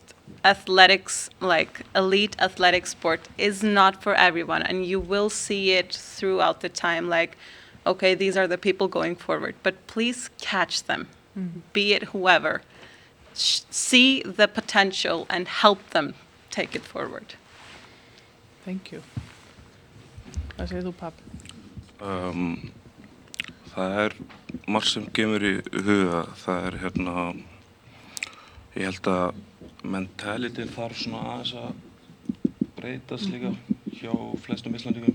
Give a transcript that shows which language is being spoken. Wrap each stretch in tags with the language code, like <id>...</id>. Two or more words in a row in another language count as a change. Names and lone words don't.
<en>Athletics, like elite athletic sport, is not for everyone, and you will see it throughout the time, like, okay, these are the people going forward, but please catch them, be it whoever. See the potential and help them take it forward. Thank you.</en> <is>Hvað segir þú, Papp? Það margt sem kemur í huga. Það hérna, ég held að mentalitin þarf svona aðeins að breytast líka hjá flestum Íslandingum.</is>